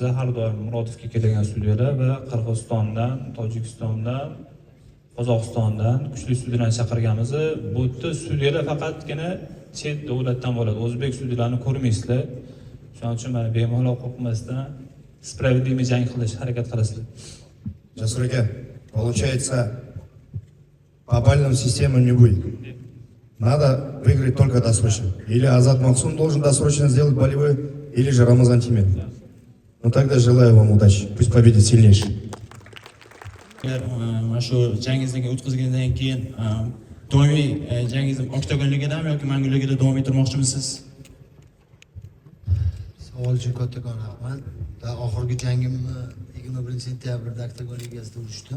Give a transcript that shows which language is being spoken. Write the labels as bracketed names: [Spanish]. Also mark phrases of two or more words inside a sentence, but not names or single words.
[Uzbek] Har doim Murodovga kelgan sudyalar va Qirg'izistondan, Tojikistondan, Qozog'istondan kuchli sudyalarni chaqirganmiz. Bu yerda sudyalar faqatgina chet davlatdan bo'ladi. O'zbek sudyalarni ko'rmaysizlar. Shuning uchun mana bemalol qo'rqmasdan справедливый jang qilish harakat qilasizlar. Jasuraga, [Russian] получается, по бальным системам не будет. Надо выиграть только досрочно. Или Азат Максум должен досрочно сделать болевой, или же Рамазан Тимиров. Ну тогда желаю вам удачи. Пусть победит сильнейший. [Uzbek] Mana shu jangingizga o'tkazgandan keyin doimiy jangingizni oktagon ligadami yoki Mangu ligada davom ettirmoqchimisiz? Savol uchun kattakon rahmat. Oxirgi jangimni 21-sentyabrda oktagon ligasida urishdim.